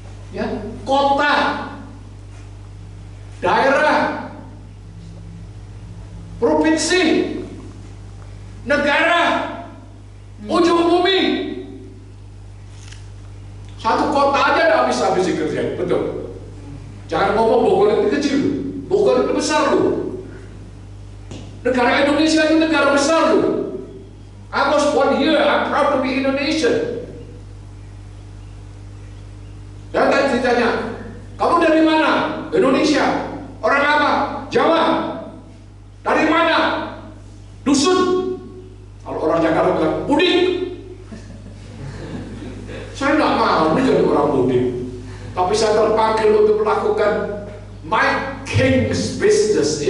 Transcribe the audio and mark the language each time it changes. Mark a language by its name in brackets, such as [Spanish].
[Indonesian] Ya, kota, daerah, provinsi, negara, ujung bumi. Satu kota aja gak habis-habis dikerjain, betul. Jangan ngomong Bogor itu kecil, Bogor itu besar loh. Negara Indonesia itu negara besar loh. [English] I was born here, I'm proud to be Indonesian. [Indonesian] Dan tadi ditanya, kamu dari mana? Indonesia. Orang apa? Jawa. Dari mana? Dusun. Kalau orang Jakarta bilang, mudik. Saya nggak mau jadi orang mudik. Tapi saya terpanggil untuk melakukan [English] my king's business.